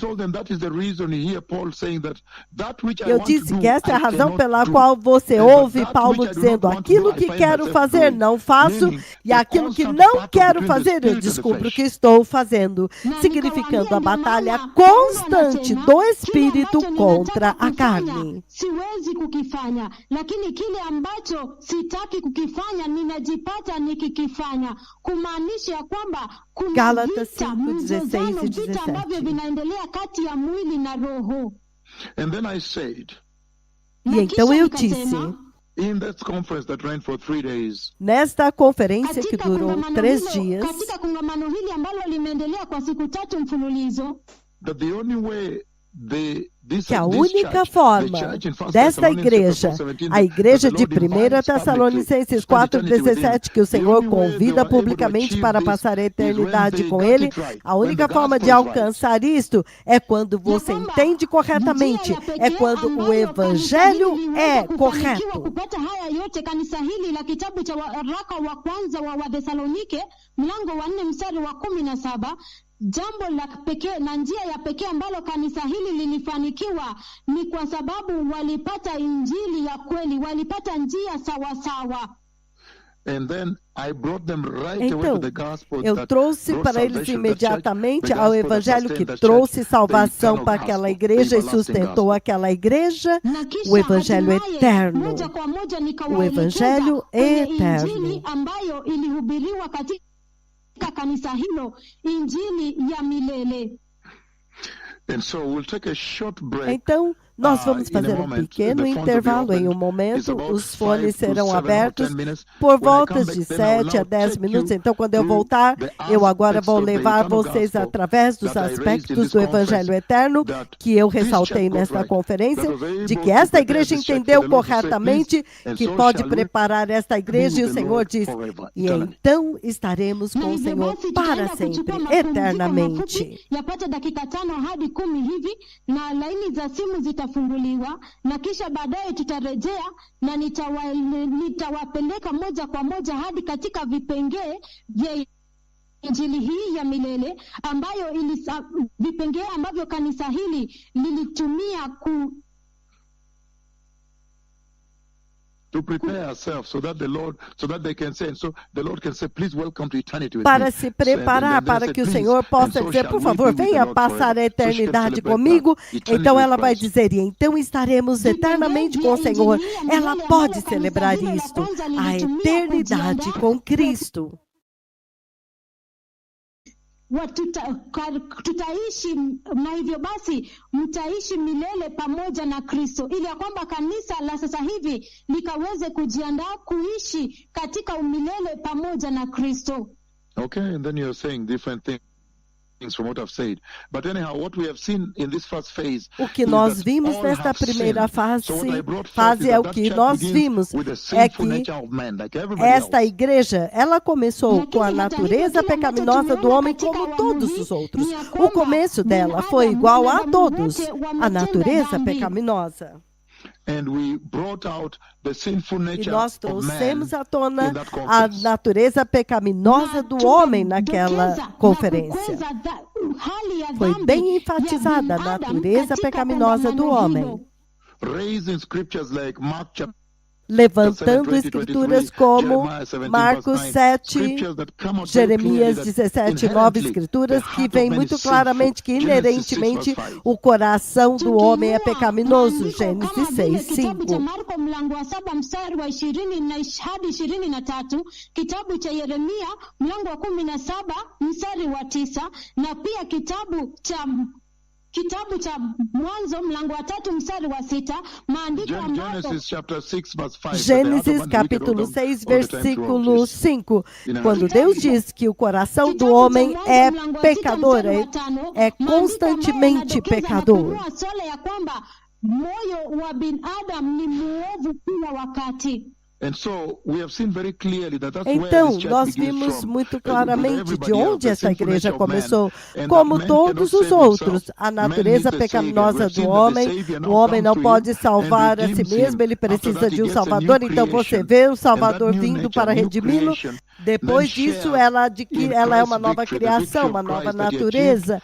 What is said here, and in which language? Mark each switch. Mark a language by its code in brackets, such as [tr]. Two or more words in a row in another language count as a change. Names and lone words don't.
[pt] Eu disse que essa é a razão pela qual você ouve Paulo dizendo: aquilo que quero fazer não faço, e aquilo que não quero fazer eu descubro que estou fazendo, significando a batalha constante do Espírito contra a carne. [sw] Siwezi kukifanya, lakini kile ambacho sitaki kukifanya ninajipata nikikifanya. Kumaanisha kwamba kuna vita, mzozano, vita ambavyo vinaendelea kati ya mwili na roho. [pt] E então eu disse, nesta conferência que durou 3 dias, [sw] katika kongamano hili ambalo limeendelea kwa siku 3 mfululizo, [pt] que a única forma desta igreja, a igreja de 1 Tessalonicenses 4,17, que o Senhor convida publicamente para passar a eternidade com Ele, a única forma de alcançar isto é quando você entende corretamente, é quando o Evangelho é correto. [sw] kupata haya yote, kanisa hili la kitabu cha waraka wa kwanza wa Wathesalonike mlango wa 4 mstari wa 17, jambo la pekee na njia ya pekee ambalo kanisa hili lilifanikiwa ni kwa sababu walipata injili ya kweli, walipata njia sawa sawa. [pt] Então, eu trouxe para eles imediatamente ao Evangelho que trouxe salvação para aquela igreja e sustentou aquela igreja, o Evangelho eterno. O Evangelho eterno. [sw] Ambayo ilihubiriwa katika kanisa hilo, injili ya milele. [pt] Então, Nós vamos fazer um pequeno intervalo. Em um momento, os fones serão abertos por volta de 7 a 10 minutos. Então, quando eu voltar, eu agora vou levar vocês através dos aspectos do Evangelho Eterno que eu ressaltei nesta conferência, de que esta igreja entendeu corretamente que pode preparar esta igreja, e o Senhor diz, e então estaremos com o Senhor para sempre, eternamente. [sw] Yapata dakika 5 hadi 10 hivi, na laini za simu zitafunguliwa, na kisha baadaye tutarejea na nitawapeleka moja kwa moja hadi katika vipengee vya Injili hii ya milele ambayo vipengee ambavyo kanisa hili lilitumia [en] to prepare ourselves so that they can say, and so the Lord can say, please welcome to eternity with [pt] para [en] me. [pt] se preparar, para que o Senhor possa dizer, por favor, venha passar a eternidade comigo. Então ela vai dizer, e então estaremos eternamente com o Senhor. Ela pode celebrar isto, a eternidade com Cristo. [sw] Tutaishi na hivyo basi mtaishi milele pamoja na Kristo, ili ya kwamba kanisa la sasa hivi likaweze kujiandaa kuishi katika umilele pamoja na Kristo. [en] Okay, and then you're saying different things from what I've said. But anyhow, what we have seen in this first phase, [pt] o que nós vimos nesta primeira fase é o que nós vimos, é que esta igreja, ela começou com a natureza pecaminosa do homem como todos os outros. O começo dela foi igual a todos, a natureza pecaminosa. [en] And we brought out the sinful nature [pt] e nós trouxemos à tona a natureza pecaminosa do homem naquela conferência. Foi bem enfatizada a natureza pecaminosa do homem. Levantando escrituras como Marcos 7, Jeremias 17, 9 escrituras que vem muito claramente que inerentemente o coração do homem é pecaminoso. Gênesis 6, 5. [sw] Kitabu cha Yeremia mlango wa 17 mstari wa 9 na pia kitabu cha Mwanzo mlango wa 3 mstari wa 6, maandiko ambayo [pt] Gênesis capítulo 6 versículo 5, quando Deus diz que o coração do homem é pecador, é constantemente pecador. [sw] Moyo wa binadamu ni muovu kila wakati. [pt] Então, nós vimos muito claramente de onde essa igreja começou. Como todos os outros, a natureza pecaminosa do homem, o homem não pode salvar a si mesmo, ele precisa de um Salvador. Então, você vê o Salvador vindo para redimi-lo. Depois disso, ela é uma nova criação, uma nova natureza.